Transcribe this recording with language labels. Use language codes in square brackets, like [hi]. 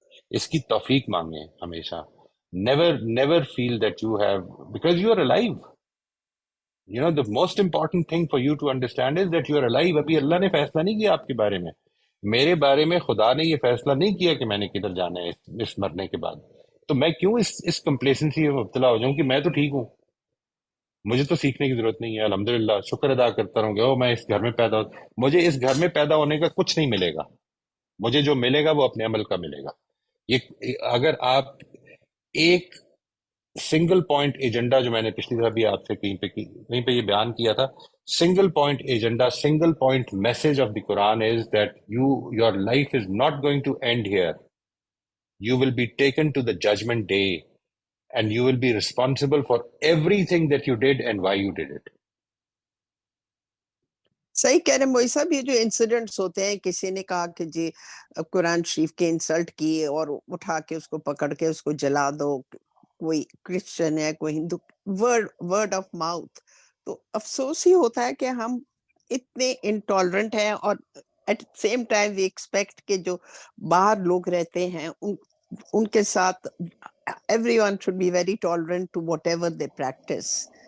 [ur] اس کی توفیق مانگیں ہمیشہ. [en] Never feel that you have because you are alive. the most important thing for you to understand is that you are alive. [ur] ابھی اللہ نے فیصلہ نہیں کیا آپ کے بارے میں. میرے بارے میں خدا نے یہ فیصلہ نہیں کیا کہ میں نے کدھر جانا ہے اس مرنے کے بعد. تو میں کیوں اس کمپلیسنسی میں مبتلا ہو جاؤں کہ میں تو ٹھیک ہوں, مجھے تو سیکھنے کی ضرورت نہیں ہے. الحمدللہ شکر ادا کرتا رہوں گا میں اس گھر میں پیدا مجھے اس گھر میں پیدا ہونے کا کچھ نہیں ملے گا. مجھے جو ملے گا وہ اپنے عمل کا ملے گا. یہ اگر آپ ایک [en] Single point agenda جو میں نے پچھلی دفعہ بھی آپ سے کہیں پہ یہ بیان کیا تھا, single point agenda, single point message of the Quran is that your life is not going to end here. You will be taken to the judgment day and you will be responsible for everything that you did and why you did it. [ur] صحیح کہہ رہے ہیں موئی صاحب. یہ جو incidents ہوتے ہیں, کسی نے کہا کہ جی قرآن شریف کی انسلٹ کی اور اٹھا کے اس کو پکڑ کے اس کو جلا دو, کوئی کرسچن ہے کوئی ہندو, [en] Word of mouth. [ur] تو افسوس ہی ہوتا ہے کہ ہم اتنے انٹالرنٹ ہیں اور [en] at same time we expect [ur] کہ جو باہر لوگ رہتے ہیں ان کے ساتھ [en] Everyone should be very tolerant to whatever they practice.